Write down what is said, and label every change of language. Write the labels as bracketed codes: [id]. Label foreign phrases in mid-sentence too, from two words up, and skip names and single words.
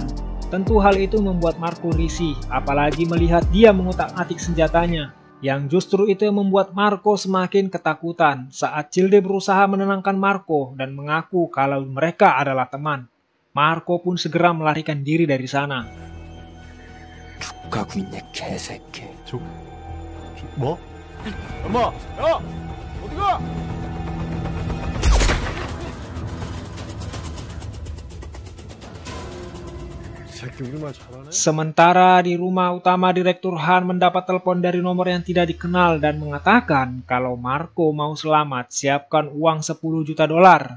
[id] Tentu hal itu membuat Marco risih, apalagi melihat dia mengutak-atik senjatanya, yang justru itu membuat Marco semakin ketakutan saat Childe berusaha menenangkan Marco dan mengaku kalau mereka adalah teman. Marco pun segera melarikan diri dari sana. [ko] 뭐? 엄마! 야! 어디가? [id] Sementara di rumah utama, Direktur Han mendapat telepon dari nomor yang tidak dikenal dan mengatakan kalau Marco mau selamat, siapkan uang 10 juta dolar.